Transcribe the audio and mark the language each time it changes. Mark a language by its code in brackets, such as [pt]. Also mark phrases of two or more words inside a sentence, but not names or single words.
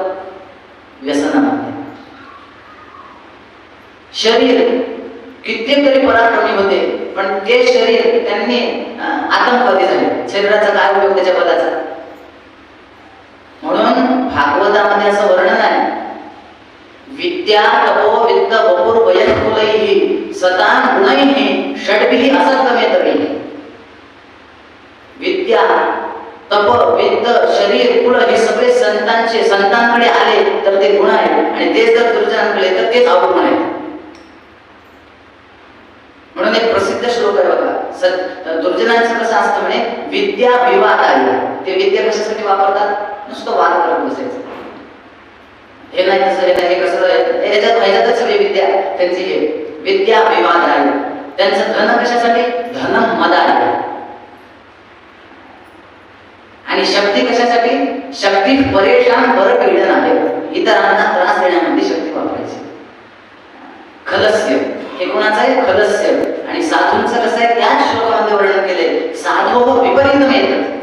[mr] व्यसनामध्ये. शरीर कितीतरी पराक्रमी होते, पण ते शरीर त्यांनी आतंकवादी झाले. शरीराचा काय उपयोग त्याच्या बलाचा? म्हणून भागवतामध्ये असं वर्णन आहे, [sa] विद्या तपो वित्त वपुर वयस्कुलैहि सतान गुणैहि षड्भिः असत्तमेतैः. [mr] विद्या, तप, वित्त, शरीर, कुळ हे सगळे संतांकडे आले तर ते गुण आहेत, आणि तेच जर दुर्जनांकडे तर तेच अवगुण आहेत. म्हणून एक प्रसिद्ध श्लोक आहे बघा, दुर्जनांचं कसं असतं म्हणे, [sa] विद्या विवादाय. [mr] ते विद्या कशासाठी वापरतात? नुसतं वाद करत बसायचं. हे नाही तसं, हे नाही, हे कसं, ह्याच्यातच सगळी विद्या त्यांची. हे [sa] विद्या विवादाय. [mr] त्यांचं धन कशासाठी? [sa] धनम मदाय. [mr] आणि शक्ती कशासाठी? शक्ती परेशान परपीडन आहे, इतरांना त्रास देण्यामध्ये शक्ती वापरायची. खलस्य हे कोणाचं आहे? खलस्य. आणि साधूंचं कसं आहे? त्याच श्लोकामध्ये वर्णन केले, साधो विपरीत येतात.